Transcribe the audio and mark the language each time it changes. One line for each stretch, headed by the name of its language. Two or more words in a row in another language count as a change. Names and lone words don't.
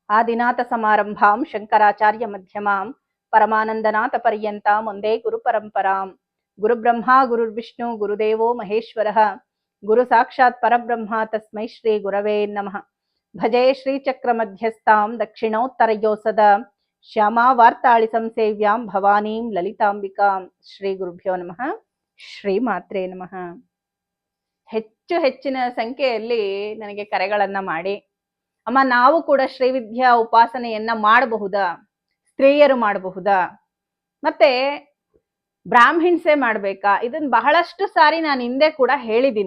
Sanskrit: ಆದಿನಾಥ ಸಮಾರಂಭಾಂ ಶಂಕರಾಚಾರ್ಯ ಮಧ್ಯಮಾಂ ಪರಮಾನಂದನಾಥ ಪರ್ಯಂತಾಂ ಒಂದೇ ಗುರು ಪರಂಪರಾಂ. ಗುರುಬ್ರಹ್ಮ ಗುರುರ್ವಿಷ್ಣು ಗುರುದೇವೋ ಮಹೇಶ್ವರಃ ಗುರು ಸಾಕ್ಷಾತ್ ಪರಬ್ರಹ್ಮ ತಸ್ಮೈ ಶ್ರೀ ಗುರವೇ ನಮಃ. ಭಜೆ ಶ್ರೀಚಕ್ರ ಮಧ್ಯಸ್ಥಾಂ ದಕ್ಷಿಣೋತ್ತರಯೋಸದ ಶ್ಯಾಮಾ ವಾರ್ತಾಳಿ ಸಂಸೇವ್ಯಾಂ ಭವಾನೀಂ ಲಲಿತಾಂಬಿಕಾಂ. ಶ್ರೀ ಗುರುಭ್ಯೋ ನಮಃ. ಶ್ರೀ ಮಾತ್ರೇ ನಮಃ.
Kannada: ಹೆಚ್ಚಿನ ಸಂಖ್ಯೆಯಲ್ಲಿ ನನಗೆ ಕರೆಗಳನ್ನ ಮಾಡಿ, ಅಮ್ಮ ನಾವು ಕೂಡ ಶ್ರೀವಿದ್ಯಾ ಉಪಾಸನೆಯನ್ನ ಮಾಡಬಹುದಾ, ಸ್ತ್ರೀಯರು ಮಾಡಬಹುದಾ, ಮತ್ತೆ ಬ್ರಾಹ್ಮಿಣ್ಸೆ ಮಾಡ್ಬೇಕಾ, ಇದನ್ನ ಬಹಳಷ್ಟು ಸಾರಿ ನಾನು ಹಿಂದೆ ಕೂಡ ಹೇಳಿದ್ದೀನಿ.